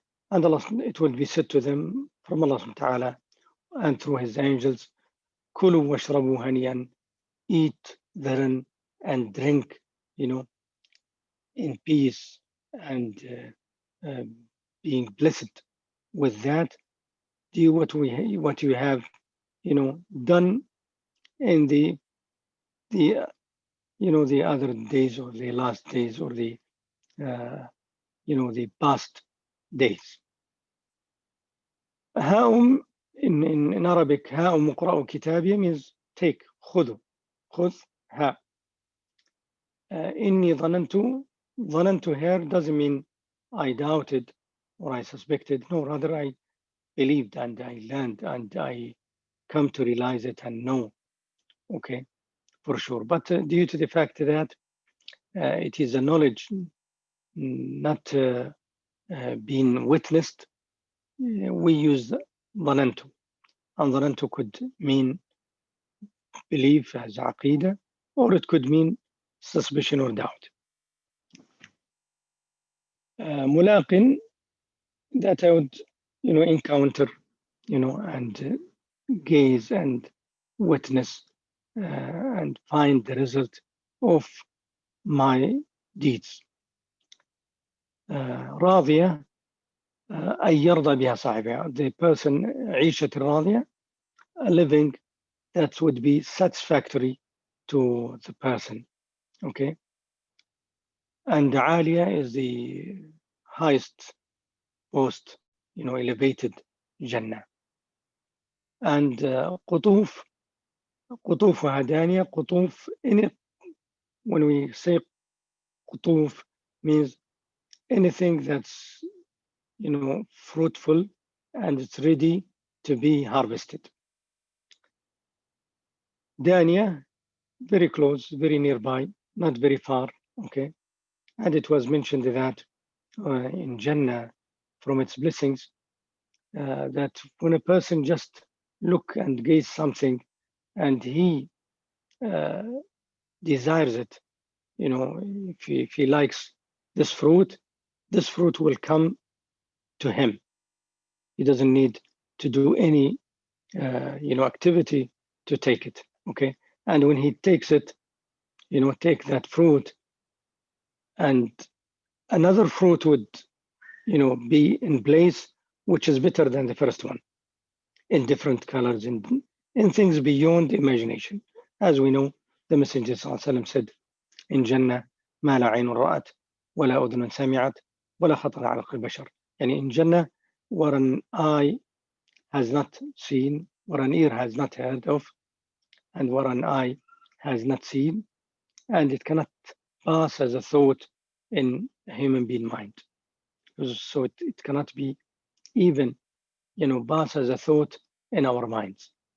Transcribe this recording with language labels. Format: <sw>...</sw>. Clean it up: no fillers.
<en>And Allah, it will be said to them from Allah subhanahu wa ta'ala and through His angels,</en> <ar>Kulu washrabu haniyan,</ar> <en>eat therein and drink, in peace and being blessed with that. Do what you have, done in the the other days or the last days or the the past days.</en> <ar>هاؤم</ar> <en>in Arabic,</en> <ar>هاؤم اقرأوا كتابي</ar> <en>means take,</en> <ar>خذوا, خذ, ها. إني ظننت</ar> <en>here doesn't mean I doubted or I suspected. No, rather I believed and I learned and I come to realize it and know, okay, for sure. But due to the fact that it is a knowledge not being witnessed, we use ظننت. And ظننت could mean belief as aqidah, or it could mean suspicion or doubt. ملاق, that I would, encounter, and gaze and witness and find the result of my deeds.</en> <ar>راضية, أي يرضى بها صاحبها.</ar> <en>The person,</en> <ar>عيشة راضية,</ar> <en>a living that would be satisfactory to the person. Okay. And عالية is the highest post, elevated Jannah.</en> <ar>And قطوف, قطوفها دانية.</ar> <en>قطوف, in it, when we say قطوف, means anything that's, fruitful and it's ready to be harvested. Dania, very close, very nearby, not very far. Okay. And it was mentioned that in Jannah, from its blessings, that when a person just look and gaze something and he desires it, if he likes this fruit will come to him. He doesn't need to do any activity to take it. Okay. And when he takes it, take that fruit, and another fruit would be in place which is better than the first one, in different colors, in things beyond imagination. As we know, the Messenger ﷺ said, in Jannah</en> <ar>ما لا عين رأت ولا أذن سمعت ولا خطر على قلب بشر. يعني</ar> <en>in Jannah, what an eye has not seen, what an ear has not heard of, and what an eye has not seen, and it cannot pass as a thought in a human being mind. So it cannot be even, pass as a thought in our minds.</en>